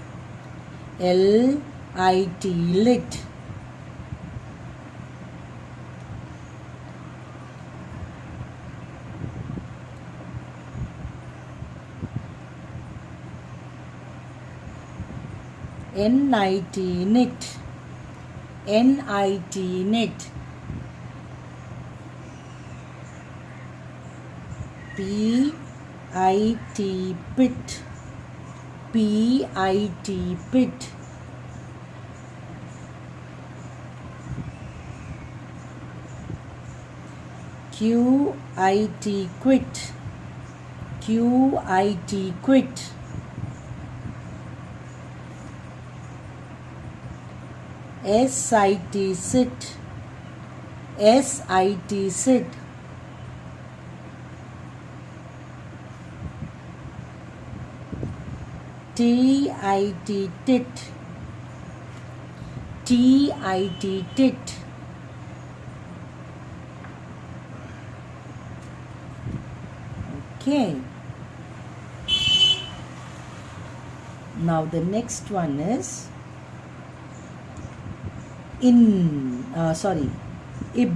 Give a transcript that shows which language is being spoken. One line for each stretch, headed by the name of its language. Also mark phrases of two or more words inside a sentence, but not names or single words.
English: LIT lit. NIT knit. NIT knit. PIT pit. PIT pit. QIT quit. QIT quit. SIT sit. SIT sit. TIT tit. TIT tit. Okay. Now the next one is ib.